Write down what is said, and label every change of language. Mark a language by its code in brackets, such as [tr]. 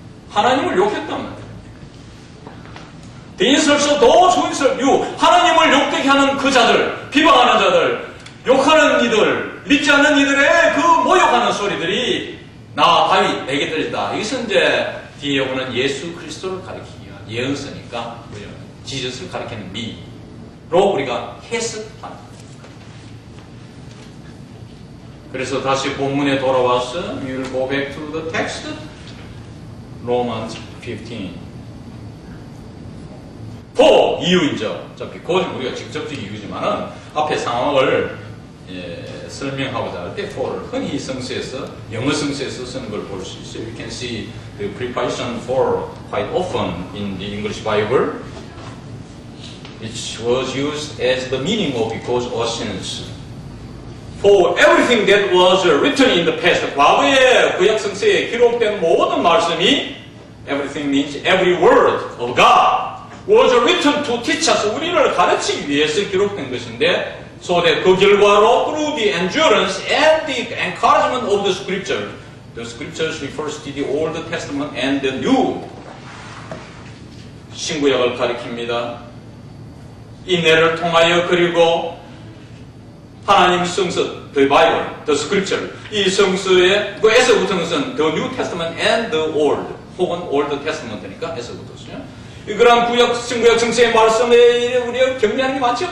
[ko] 하나님을 욕했단 말이에요. 인설서 도 조인설 유, 하나님을 욕되게 하는 그 자들, 비방하는 자들, 욕하는 이들, 믿지 않는 이들의 그 모욕하는 소리들이 나 다윗 내게 들렸다. 이것은 이제 뒤에 오는 예수 그리스도를 가리키기 위한 예언서니까 지저스를 가리키는 미로 우리가 해석합니다. 그래서 다시 본문에 돌아와서 [en] We will go back to the text. Romans 15. [ko] for 이유이죠. 어차피 그것은 우리가 직접적 이유지만은 앞에 상황을 설명하고자 할 때 for를 흔히 성수에서 영어 성수에서 쓰는 걸 볼 수 있어요. [en] You can see the preposition for quite often in the English Bible, which was used as the meaning of because or since. For everything that was written in the past, [ko] 과거의 구약 성서에 기록된 모든 말씀이 [en] everything means every word of God was written to teach us. [ko] 우리를 가르치기 위해서 기록된 것인데 so that 그 결과로 [en] through the endurance and the encouragement of the scripture. The scriptures refers to the Old Testament and the New. [ko] 신구약을 가리킵니다. 인내를 통하여 그리고 하나님 성서, [en] the Bible, the Scripture. [ko] 이 성서의 그 에서 붙은 것은 [en] the New Testament and the Old, [ko] 혹은 Old Testament니까 에서 붙었어요. 그러한 구약, 신구약 성서의 말씀에 우리가 격려하는 게 많죠.